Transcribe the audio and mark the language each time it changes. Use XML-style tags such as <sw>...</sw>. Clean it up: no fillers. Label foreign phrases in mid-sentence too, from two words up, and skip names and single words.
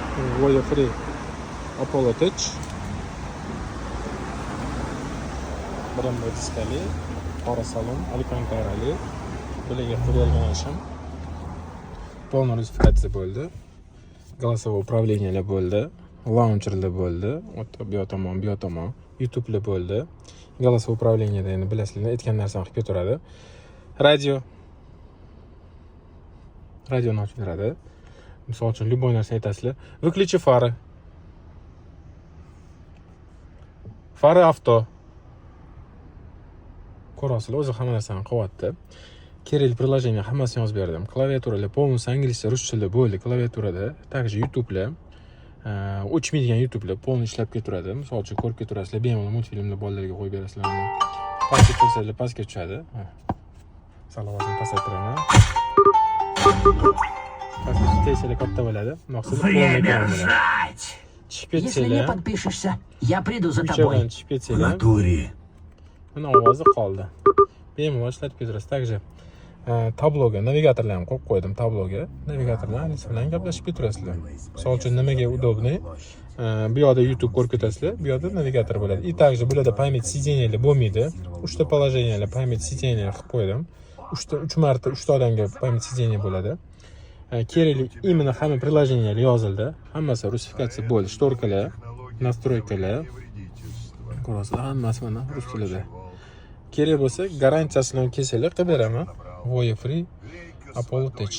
<uz>Voya Free Apollo Touch. Brembo diskali, qora salon, alkantarali, bilaga qurilgan shim.</uz> <ru>Полная русификация bo'ldi. Голосовое управление bo'ldi.</ru> <uz>Launcherlar bo'ldi. Bu tomon, YouTube bo'ldi.</uz> <ru>Голосовое управление</ru> <uz>da endi bilasizlar, aytgan narsani qilib ketaveradi. Radioni ochib beradi. Misol uchun любой narsa aytasizlar.</uz> <ru>Выключи фары.</ru> <uz>Fari avto. Ko'rasizlar, o'zi hamma narsani qilyapti. Kerakli приложение hammasini yozib berdim. Klaviaturalar полностью inglizcha, ruschada bo'ldi klaviaturada. Также YouTube'lar, o'chmaydigan YouTube'lar полностью ishlab ketaveradi. Misol uchun ko'rib ketaverasizlar, bemalol multfilmlar bolalarga qo'yib berasizlar. Pastga tushsanglar pastga tushadi. Salovozini pasaytiraman. Pastga tushsanglar katta bo'ladi. Maqsadi</uz> <ru>полный экран</ru> <uz>bo'ladi.</uz> <ru>Если не подпишешься, я приду за тобой. В натуре.</ru> <uz>Buni ovozi qoldi. Bemalol ishlatib ketaverasiz. Также tabloga navigatorlarni qo'yib qo'ydim. Tabloga navigatorlar bilan gaplashib ketaverasizlar. Misol uchun nimaga udobniy? Bu yoqda YouTube ko'rib ketasizlar, bu yoqda navigator bo'ladi.</uz> <ru>И также</ru> <uz>bularda</uz> <ru>память сиденияlar</ru> <uz>bo'lmaydi. 3 ta положениyalar</uz> <ru>память сидения</ru> <uz>qilib qo'ydim. 3 marta 3 ta odamga</uz> <ru>память сидения</ru> <uz>bo'ladi. Kerakli именно hamma приложениyalar yozildi. Hammasi rusifikatsiya bo'ldi. Shtorkalar, настройкалар, ko'rasizlar, hammasi mana rus tilida. Kerak bo'lsa, garantiyasi bilan kelsanglar qilib beraman. Voya Free Apollo Touch.</uz>